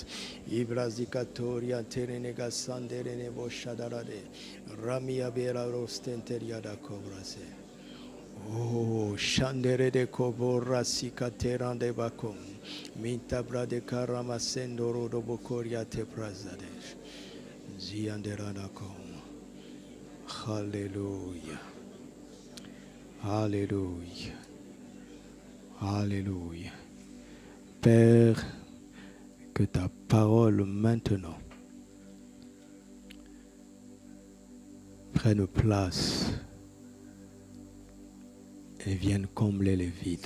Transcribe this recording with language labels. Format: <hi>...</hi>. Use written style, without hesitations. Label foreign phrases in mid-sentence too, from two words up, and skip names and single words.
<fr>Ibrazicatoria terenega sandere nebo shadarade. Ramia bera rostenteria da cobrase. Oh, shandere de cobora sicaterande bacum. Mintabra de caramasendo rodobo coria te prazadesh. Zianderana com. Alléluia. Alléluia. Alléluia. Père, que ta parole maintenant prenne place et vienne combler les vides.</fr>